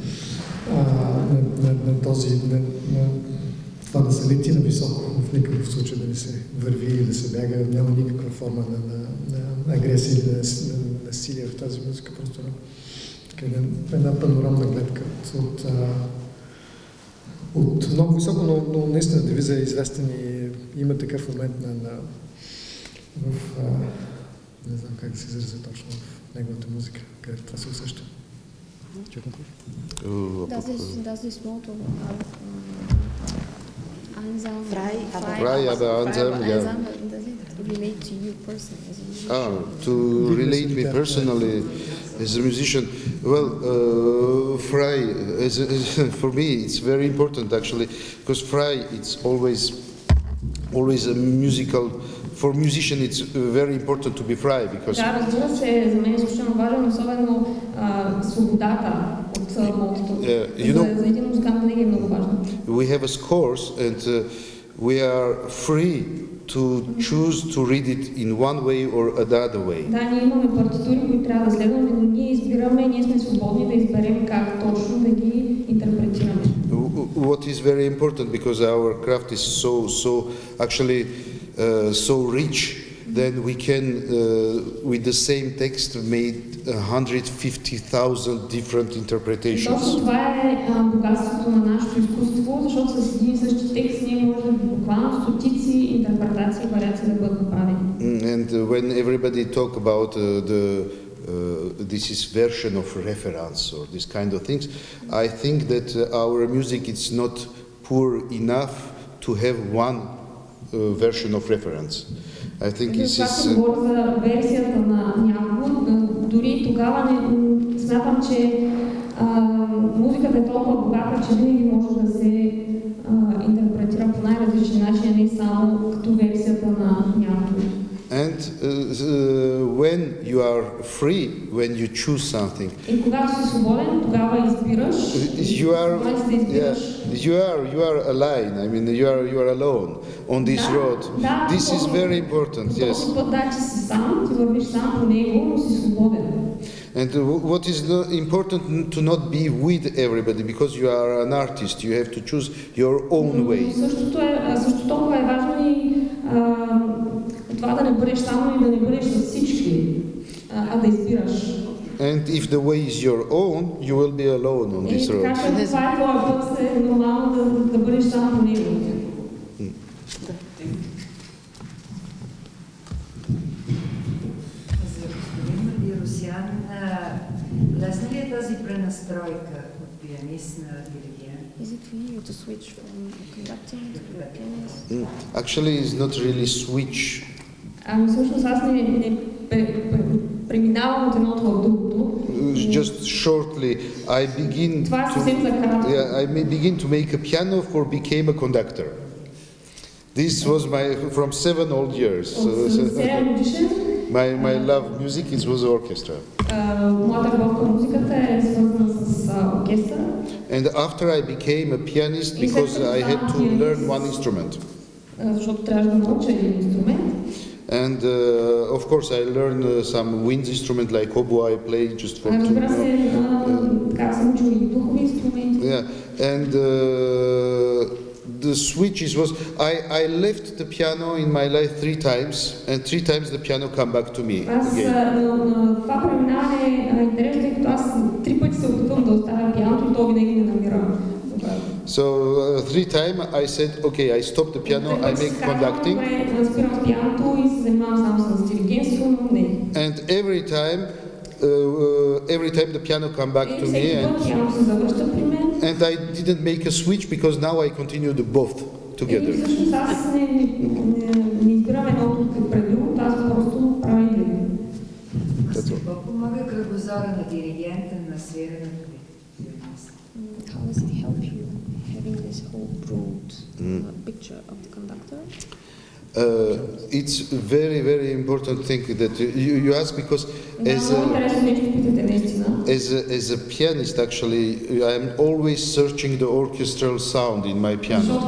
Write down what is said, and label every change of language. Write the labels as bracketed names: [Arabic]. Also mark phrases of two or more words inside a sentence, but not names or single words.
[Bulgarian] Това да се лети нависоко, в никакъв случай да не се върви или да се бяга, няма никаква форма на агресия или на насилие в тази музика, просто една панорамна гледка от много високо, но наистина девиза е известен и има такъв момент не знам как да се изразя точно в неговата музика, където това се усеща. [English] Does this motto [German] Frei, aber einsam, yeah. [English] Does it relate to you personally as a musician? To relate me personally as a musician, well, frei, for me, it's very important actually, because frei, it's always a musical. For musician, it's very important to be frei because. [Bulgarian] Да, разбира се, за мен е изключително важен, особено свободата от мотото. За един музикант винаги е много важно. [English] We have a scores and we are free to choose to read it in one way or another way. [Bulgarian] Да, ние имаме партитури, които трябва да следваме, но ние избираме, ние сме свободни да изберем как точно да ги интерпретираме. [English] What is very important because our craft is so actually so rich, then we can with the same text made 150,000 different interpretations. [Bulgarian] Точно това е богатството на нашето изкуство, защото с един и същи текст ние можем буквално стотици интерпретации и вариации да бъдат направени. [English] And when everybody talk about this is version of reference or this kind of things, I think that our music is not poor enough to have one version of reference. I think this is. [Bulgarian] Когато говоря за версията на някого, дори тогава не смятам, че музиката е толкова богата, че винаги може да се интерпретира по най-различни начини, не само като версията на някого. [English] And when you are free, when you choose something, [Bulgarian] и когато си свободен, тогава избираш. [English] You are aligned. I mean, you are alone on this road. This is very important. Yes. And what is important to not be with everybody because you are an artist. You have to choose your own way. [Bulgarian] Също толкова е важно и това да не бъдеш само и да не бъдеш с всички, а да избираш. [English] And if the way is your own, you will be alone on this road. [Bulgarian] Така че това е твоя път, е нормално да бъдеш само по него. За господин Мардиросян, лесна ли е тази пренастройка от пианист на диригент? [English] Is it for you to switch from conducting to pianist? Actually, it's not really switch. [Bulgarian] Всъщност аз не преминавам от едното в другото. [English] Just shortly, I begin to make a piano for became a conductor. This was from 7 old years. My love music it was orchestra. [Bulgarian] Моята любов към музиката е свързана с оркестър. [English] And after I became a pianist because I had to learn one instrument. [Bulgarian] Защото трябваше да науча един инструмент. [English] And of course I learned some wind instrument like oboe I play just for Yeah, and the switches was I left the piano in my life 3 times, and 3 times the piano come back to me again. [Bulgarian] Това преминаване е интересно, тъй като аз 3 пъти се опитвам да оставя пианото и то винаги не намира. [English] So 3 times I said, okay, I stop the piano, I make conducting. And every time the piano come back to me, and I didn't make a switch because now I continue the both together. [Bulgarian] Какво помага кръгозора на диригента на свирането ви? [English] How does it help you having this whole broad picture of the conductor? It's very important thing that you ask because as a pianist actually I am always searching the orchestral sound in my piano.